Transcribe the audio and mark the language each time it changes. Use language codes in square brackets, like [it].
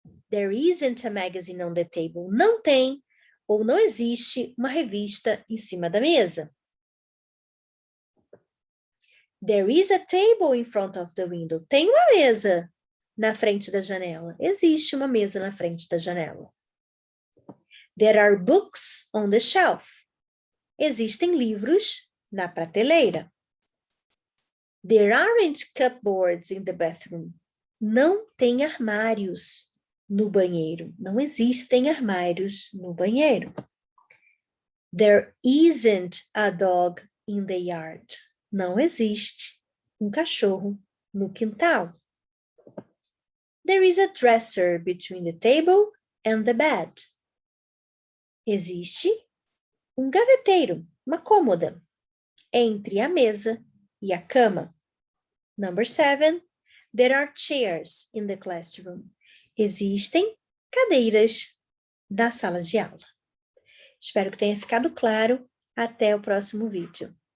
[en] There isn't a magazine on the table. [pt] Não tem ou não existe uma revista em cima da mesa. [en] There is a table in front of the window. [pt] Tem uma mesa na frente da janela. Existe uma mesa na frente da janela. [en] There are books on the shelf. [pt] Existem livros na prateleira. [en] There aren't cupboards in the bathroom. [pt] Não tem armários no banheiro. Não existem armários no banheiro. [en] There isn't a dog in the yard. [pt] Não existe um cachorro no quintal. [en] There is a dresser between the table and the bed. [pt] Existe um gaveteiro, uma cômoda, entre a mesa e a cama. [en] Number 7. There are chairs in the classroom. [pt] Existem cadeiras na sala de aula. Espero que tenha ficado claro. Até o próximo vídeo.